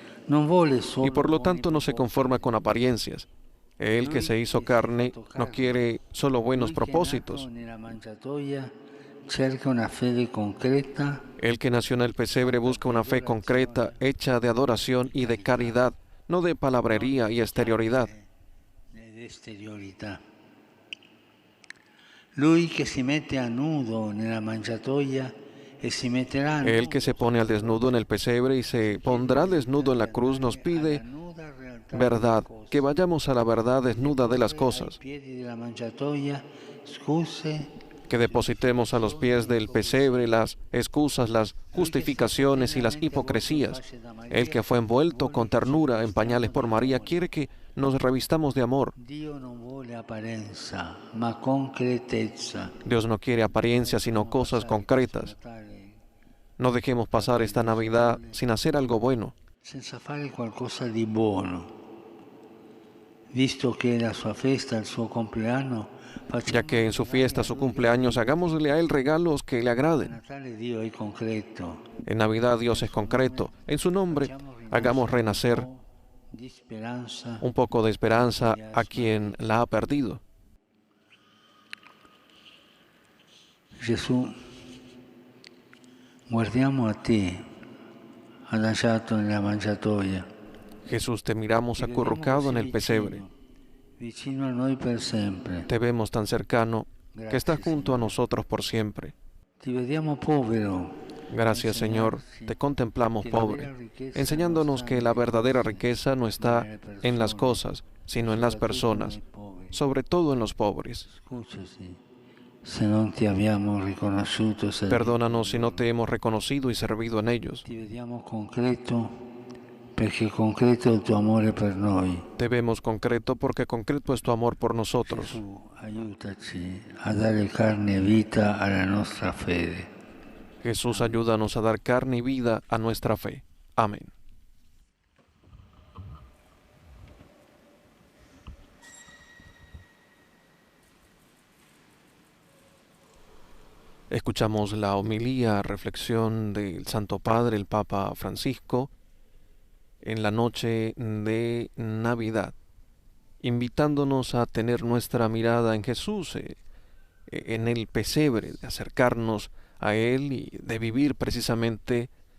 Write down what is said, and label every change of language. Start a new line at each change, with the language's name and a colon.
Italian: Non vuole solo
Spanish: Y por lo tanto no se conforma con apariencias. Él que se hizo carne no quiere solo buenos propósitos.
Italian: nella mangiatoia cerca una fede concreta.
Spanish: El que nació en el pesebre busca una fe concreta, hecha de adoración y de caridad, no de palabrería y exterioridad.
Italian: Ed esteriorità. Lui che si mette a nudo nella mangiatoia e si metterà a nudo
Spanish: El que se pone al desnudo en el pesebre y se pondrá desnudo en la cruz nos pide
Italian: nuda realtà
Spanish: verdad, que vayamos a la verdad desnuda de las cosas,
Italian: ai piedi della mangiatoia, scuse
Spanish: que depositemos a los pies del pesebre las excusas, las justificaciones y las hipocresías. El que fue envuelto con ternura en pañales por María quiere que nos revistamos de amor.
Italian: Dio non vuole apparenza, ma concretezza.
Spanish: Dios no quiere apariencias, sino cosas concretas. No dejemos pasar esta Navidad sin hacer algo bueno,
Italian: Senza fare qualcosa di buono. Visto che è la sua festa, il suo compleanno,
Spanish: ya que en su fiesta, su cumpleaños, hagámosle a Él regalos que le agraden.
Italian: Natale Dio è concreto.
Spanish: En Navidad Dios es concreto. En su nombre, hagamos renacer
Italian: Di speranza.
Spanish: un poco de esperanza a quien la ha perdido.
Italian: Gesù, guardiamo a te, adagiato nella mangiatoia,
Spanish: Jesús, te miramos acurrucado en el pesebre.
Italian: vicino a noi per sempre.
Spanish: Te vemos tan cercano que estás junto a nosotros por siempre.
Italian: Ti vediamo povero,
Spanish: Gracias, Señor, te contemplamos pobre, enseñándonos que la verdadera riqueza no está en las cosas, sino en las personas, sobre todo en los pobres.
Italian: Scusaci se non ti abbiamo riconosciuto, se
Spanish: Perdónanos si no te hemos reconocido y servido en ellos.
Italian: ti vediamo concreto, perché concreto è il tuo amore per noi.
Spanish: Te vemos concreto porque concreto es tu amor por nosotros.
Italian: Gesù, aiutaci a dare carne e vita alla nostra fede.
Spanish: Jesús, ayúdanos a dar carne y vida a nuestra fe. Amén. Escuchamos la homilía, reflexión del Santo Padre, el Papa Francisco, en la noche de Navidad, invitándonos a tener nuestra mirada en Jesús, en el pesebre, de acercarnos a Él y de vivir precisamente